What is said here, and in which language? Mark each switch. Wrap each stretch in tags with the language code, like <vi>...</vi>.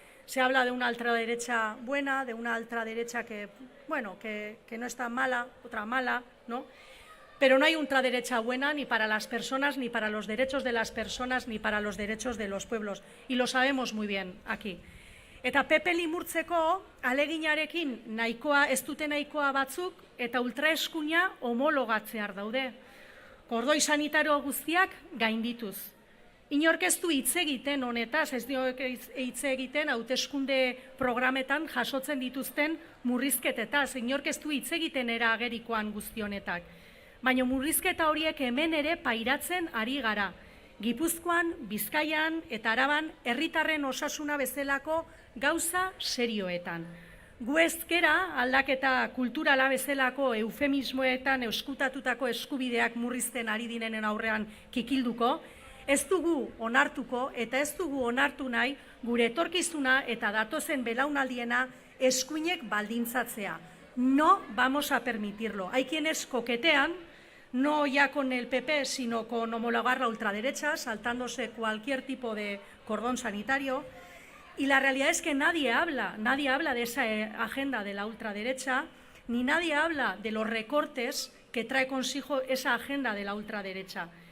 <es>Se habla de una ultraderecha buena, de una ultraderecha que no es tan mala, otra mala, ¿no? Pero no hay ultraderecha buena ni para las personas, ni para los derechos de las personas, ni para los derechos de los pueblos. Y lo sabemos muy bien aquí.</es> <eu>Eta PP limurtzeko aleginarekin ez dute nahikoa batzuk eta ultraeskuina homologatzear daude. Kordoi sanitario guztiak gaindituz. Inork ez du hitz egiten honetaz, ez du hitz egiten hauteskunde programetan jasotzen dituzten murrizketetaz, inork ez du hitz egiten era agerikoan guzti honetak. Baina murrizketa horiek hemen ere pairatzen ari gara. Gipuzkoan, Bizkaian eta Araban herritarren osasuna bezalako gauza serioetan. Gu ez gera aldaketa kulturala bezalako eufemismoetan eskutatutako eskubideak murrizten ari direnen aurrean kikilduko, ez dugu onartuko eta ez dugu onartu nahi gure etorkizuna eta datozen belaunaldiena eskuinek baldintzatzea.</eu> <es>No vamos a permitirlo. Hay quienes coquetean, no ya con el PP, sino con homologar la ultraderecha, saltándose cualquier tipo de cordón sanitario. Y la realidad es que nadie habla de esa agenda de la ultraderecha, ni nadie habla de los recortes que trae consigo esa agenda de la ultraderecha.</es>